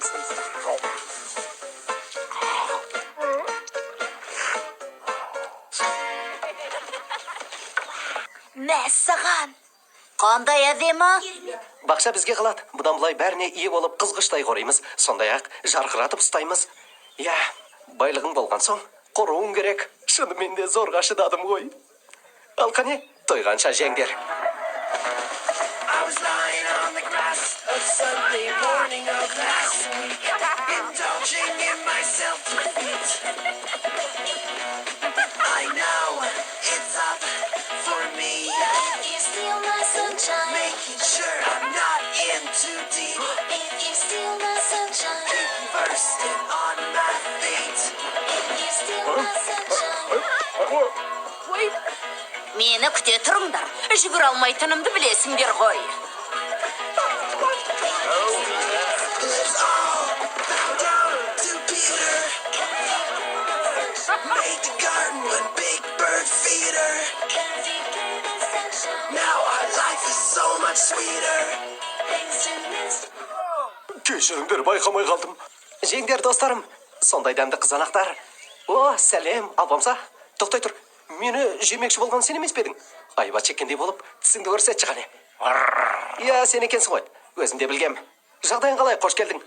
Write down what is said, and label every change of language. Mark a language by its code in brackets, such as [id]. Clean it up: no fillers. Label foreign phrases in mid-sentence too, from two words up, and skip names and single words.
[kk] Мәссаған! Қандай әдемі? Бақша бізге қалады. Бұдан былай бәріне ие болып қызғыштай қораймыз. Сондай-ақ жарқыратып ұстаймыз. Байлығың болған соң қоруың керек. Шынымен де зорға шыдадым ғой. Ал қане, тойғанша жеңдер. [en] I was lying on the grass a Sunday morning of last week, indulging in my self-defeat. I know it's up for me, If you steal my sunshine, making sure I'm not in too deep, if you steal my sunshine, bursting on my feet. if you steal my sunshine. [kk] Мені күте тұрыңдар. Жүгір алмайтынымды білесіңдер ғой. [en] Let's all bow down to Peter. Made the garden one big bird feeder. Cause you gave us sunshine, Now our life is so much sweeter. thanks to Mr. [kk] Кешіріңдер, байқамай қалдым. Жеңдер, достарым. Сондай дәмді қызанақтар. Сәлем, албамса. Тоқтай тұр. Мені жемекші болған сен емес педің? Айба чеккендей болып, тісіңді көрсетші қане. Сен екенсің ғой. Өзім де білгем. Жағдайың қалай, қош келдің.